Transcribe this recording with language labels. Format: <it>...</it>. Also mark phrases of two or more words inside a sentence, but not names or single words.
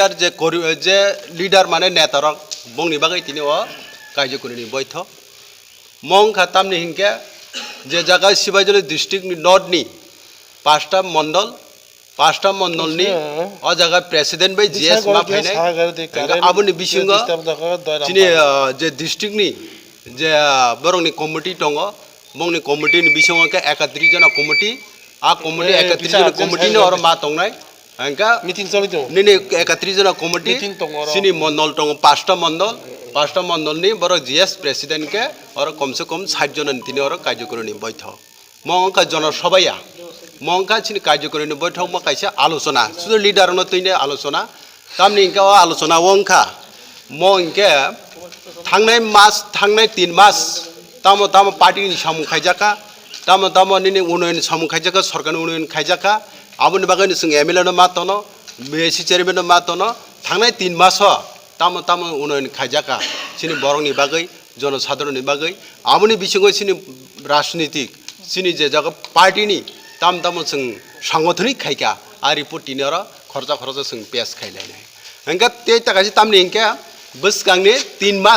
<brx>लीडर माने नेतार बंगनि बागै तिनी ओ कार्यकरी बैठक मं खातामनि हिंके जे जगह सिबाइजल डिस्ट्रिक्ट नि नॉर्थ नि 5टा मंडलनि अ जगह प्रेसिडेंट बाय जीएस मा फाइनाय आबुनि बिसिंग तिनी जे डिस्ट्रिक्ट नि जे बरंनि कमिटी दङ बंगनि कमिटिनि बिसिंग के 31 जना कमिटी आ कमिटी 31 जना कमिटिनि और मा दंनाय अंका मीटिंग चलि दङ निने 31 जना कमिटी सिनि मंडल दङ 5टा मंडल नि बर जीएस प्रेसिडेंट के और</brx> <hi>कम से कम</hi> <brx>60 जन तिनी और कार्यकरी बैठक मंका जनसभाया मंका छिनि कार्यकरी बैठक म काइसे आलोचना सुदु लीडर न तैने आलोचना तामनि इंका आलोचना वंखा म इंके थांनाय 3 मास ताम पार्टी सामु खाइजाका ताम निने उन्नयन सामु खाइजाका सरकार उन्नयन खाइजाका आबुनि बागैनो जों एमएलए न मातनो बीएससी चेयरमैन न मातनो थांनाय 3 मास ताम उन्नयन खाइजाका सिनि बरंनि बागै जनसाधारणनि बागै आबुनि बिसिङै सिनि राजनीतिक सिनि जे जगह पार्टीनि ताम जों सांगठनिक खाइका आ रिपोर्ट तिनर खर्चा जों पेस खाइलायनाय अंका ते ताकासि तामनि इंका बसगांनि 3</brx>